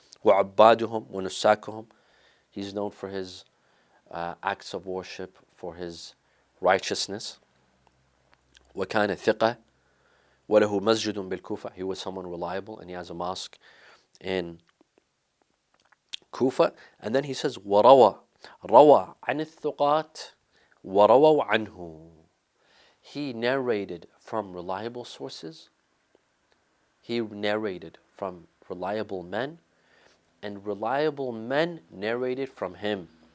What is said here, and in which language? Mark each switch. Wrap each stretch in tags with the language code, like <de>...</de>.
<ar>وَعَبَّادُهُمْ وَنُسَّاكُهُمْ.</ar> <en>He's known for his acts of worship, for his righteousness.</en> <ar>وَكَانَ ثِقَةً وَلَهُ مَسْجِدٌ بِالْكُوفَةِ.</ar> <en>He was someone reliable, and he has a mosque in Kufa. And then he says,</en> <ar>روى عن الثقات ورووا عنه.</ar> <en>He narrated from reliable sources. He narrated from reliable men, and reliable men narrated from him.</en>